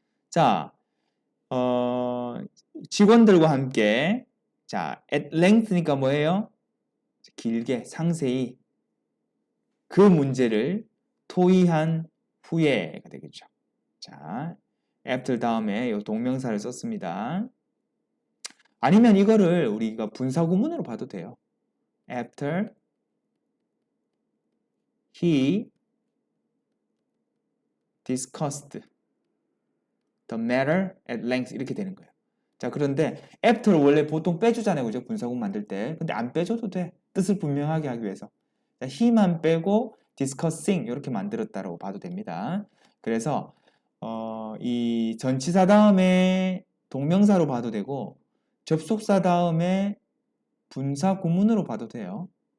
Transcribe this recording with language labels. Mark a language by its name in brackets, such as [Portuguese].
[Korean] 자, 직원들과 함께 자, at length니까 뭐예요? 길게, 상세히 그 문제를 토의한 후에가 되겠죠. 자, after 다음에 이 동명사를 썼습니다. 아니면 이거를 우리가 분사구문으로 봐도 돼요. [English] After he discussed the matter at length [Korean] 이렇게 되는 거예요. 자, 그런데 after를 원래 보통 빼주잖아요, 그죠? 분사구문 만들 때. 근데 안 빼줘도 돼. 뜻을 분명하게 하기 위해서. 자, he만 빼고 discussing 이렇게 만들었다고 봐도 됩니다. 그래서 이 전치사 다음에 동명사로 봐도 되고 접속사 다음에 분사 구문으로 봐도 돼요.